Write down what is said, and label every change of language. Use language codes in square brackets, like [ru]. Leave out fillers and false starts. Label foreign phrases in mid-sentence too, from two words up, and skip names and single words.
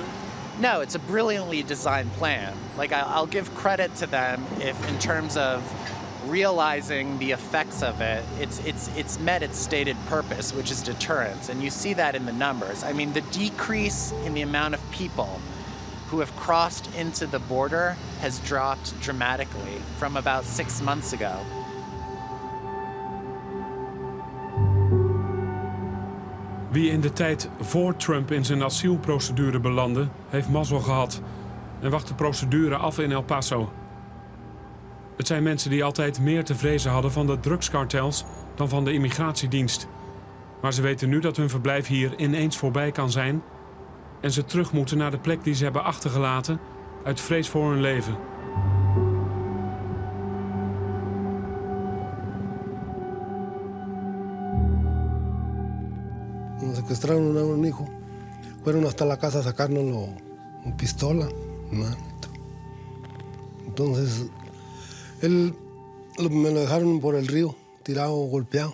[en] No, it's a brilliantly designed plan. I'll give credit to them if in terms of realizing the effects of it, it's met its stated purpose, which is deterrence. And you see that in the numbers. I mean, the decrease in the amount of people who have crossed into the border has dropped dramatically from about 6 months ago. [nl] Wie in de tijd voor Trump in zijn asielprocedure belandde, heeft mazzel gehad en wacht de procedure af in El Paso. Het zijn mensen die altijd meer te vrezen hadden van de drugskartels dan van de immigratiedienst. Maar ze weten nu dat hun verblijf hier ineens voorbij kan zijn en ze terug moeten naar de plek die ze hebben achtergelaten uit vrees voor hun leven. [es] Nos secuestraron a un hijo. Fueron hasta la casa a sacárnoslo con pistola. Entonces, me lo dejaron por el río, tirado, golpeado.